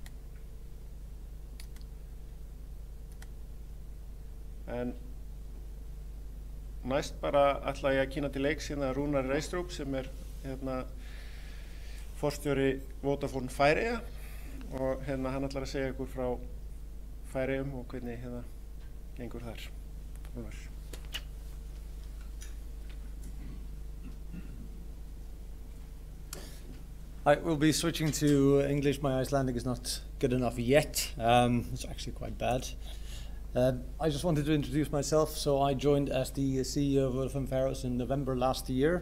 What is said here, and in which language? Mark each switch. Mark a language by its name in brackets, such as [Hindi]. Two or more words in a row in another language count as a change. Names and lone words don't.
[Icelandic] En næst bara ætla ég að kynna til leiks Rúnar Reistrup sem forstjóri Vodafone Færeyja og hann ætlar að segja ykkur frá Færeyjum og hvernig gengur þar. Rúnar. [English] I will be switching to English. My Icelandic is not good enough yet. It's actually quite bad. I just wanted to introduce myself. So I joined as the CEO of Vodafone Faroes in November last year.